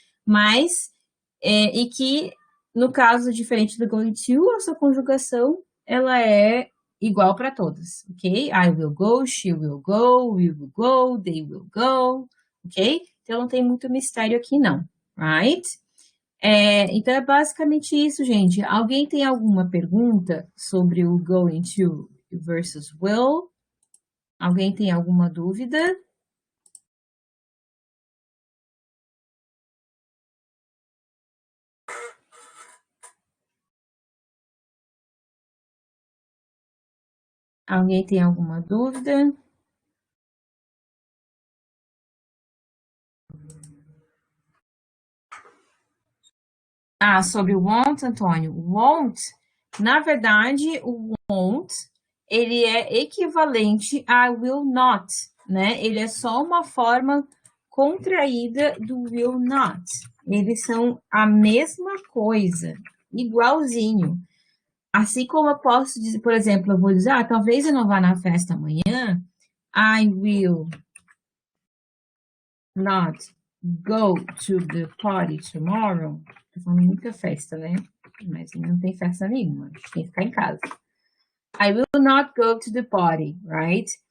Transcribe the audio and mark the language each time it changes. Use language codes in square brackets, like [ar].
[pt] Mas, e que, no caso diferente do going to, a sua conjugação, ela é igual para todas, ok? [en] I will go, she will go, we will go, they will go, ok? [pt] Então, não tem muito mistério aqui, não, right? Então é basicamente isso, gente. Alguém tem alguma pergunta sobre o going to versus will? Alguém tem alguma dúvida? Alguém tem alguma dúvida? Sobre o want, Antônio. Want, na verdade, o want, ele é equivalente a will not, né? Ele é só uma forma contraída do will not. Eles são a mesma coisa, igualzinho. Assim como eu posso dizer, por exemplo, eu vou dizer, talvez eu não vá na festa amanhã. [en] I will not go to the party tomorrow. [pt] Tô falando muita festa, né? Mas não tem festa nenhuma. A gente tem que ficar em casa. [en] I will not go to the party, right?